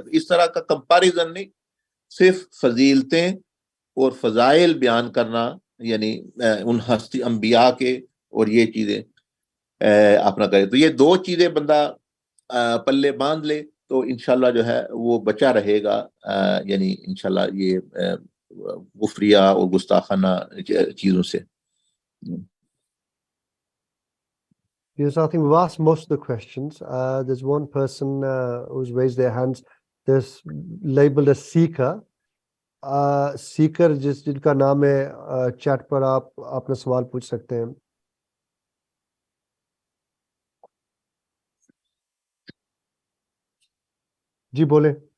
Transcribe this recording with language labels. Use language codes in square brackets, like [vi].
[hi] तो इस तरह का कंपैरिजन नहीं, सिर्फ फजीलतें और फजाइल बयान करना, यानी उन हस्ती अंबिया के, और ये चीजें अपना करे। तो ये दो चीजें बंदा पल्ले बांध ले तो इंशाल्लाह जो है वो बचा रहेगा, यानी इंशाल्लाह ये गुफरिया और गुस्ताखाना चीजों से। [en] Yes, I think we've asked most of the questions. There's one person who's raised their hands. There's labeled as seeker. [hi] Seeker जिनका नाम है, चैट पर आप अपना सवाल पूछ सकते हैं। जी बोले।